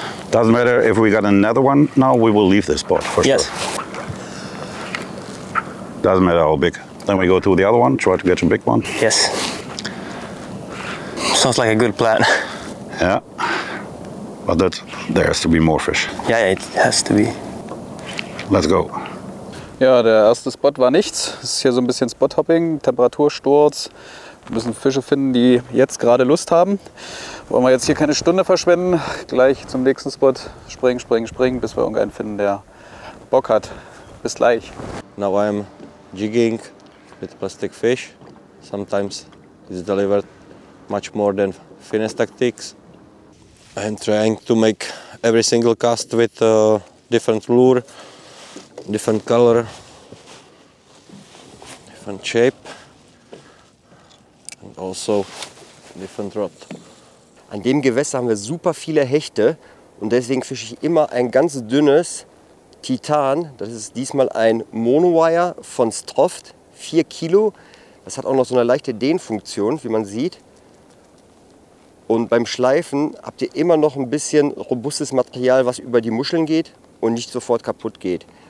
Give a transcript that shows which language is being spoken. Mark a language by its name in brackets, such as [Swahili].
[English] Doesn't matter if we got another one now, we will leave this spot for sure. Doesn't matter how big. Then we go to the other one, try to get a big one. Yes. Sounds like a good plan. Yeah. But there has to be more fish. Yeah, it has to be. Let's go. [German] Ja, der erste Spot war nichts. Es ist hier so ein bisschen Spot-Hopping, Temperatursturz. Wir müssen Fische finden, die jetzt gerade Lust haben. Wollen wir jetzt hier keine Stunde verschwenden, gleich zum nächsten Spot springen, springen, springen, bis wir irgendeinen finden, der Bock hat. Bis gleich. [English] Now I'm jigging with plastic fish. Sometimes it's delivered much more than finesse tactics. I'm trying to make every single cast with a different lure, different color, different shape, and also different rod. [German] An dem Gewässer haben wir super viele Hechte und deswegen fische ich immer ein ganz dünnes Titan. Das ist diesmal ein Monowire von Stroft, 4 Kilo. Das hat auch noch so eine leichte Dehnfunktion, wie man sieht. Und beim Schleifen habt ihr immer noch ein bisschen robustes Material, was über die Muscheln geht und nicht sofort kaputt geht.